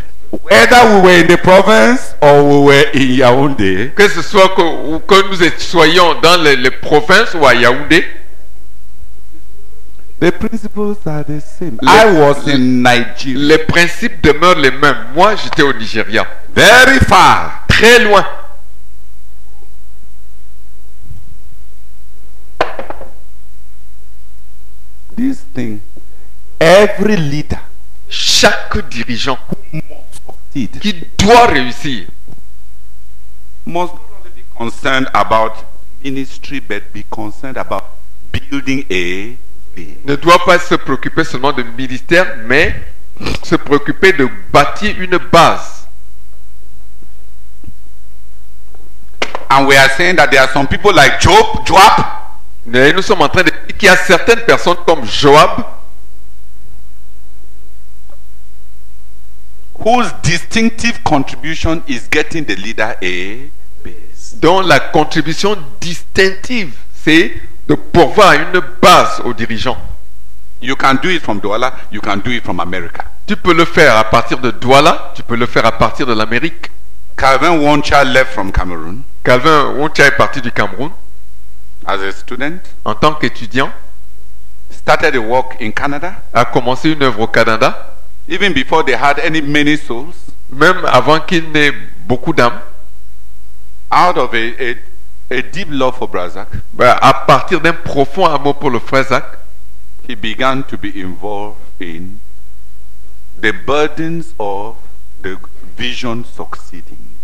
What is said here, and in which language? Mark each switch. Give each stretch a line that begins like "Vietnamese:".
English: Whether we were in the province or we were in Yaoundé,
French: que ce soit que nous soyons dans les provinces ou à Yaoundé,
English: the principles are the same. I was in Nigeria.
French: Les principes demeurent les mêmes. Moi, j'étais au Nigeria.
English: Very far.
French: Très loin.
English: This thing, every leader,
French: chaque dirigeant qui doit réussir,
English: must not only be concerned about ministry, but be concerned about building a base.
French: Ne doit pas se préoccuper seulement de ministère, mais se préoccuper de bâtir une base.
English: And we are saying that there are some people like Joab,
French: Et nous sommes en train de dire qu'il y a certaines personnes comme Joab
English: whose distinctive contribution is getting the leader a base.
French: dont la contribution distinctive, c'est de pourvoir une base aux dirigeants.
English: You can do it from Douala, you can do it from America.
French: Tu peux le faire à partir de Douala, tu peux le faire à partir de l'Amérique.
English: Calvin Woncha left from Cameroon
French: Calvin Woncha est parti du Cameroun
English: as a student,
French: en tant qu'étudiant,
English: started a work in Canada,
French: a commencé une œuvre au Canada,
English: even before they had many souls,
French: même avant qu'il n'ait beaucoup d'âmes,
English: out of a deep love for Brazak,
French: à partir d'un profond amour pour le frère Zach,
English: he began to be involved in the burdens of the vision succeeding.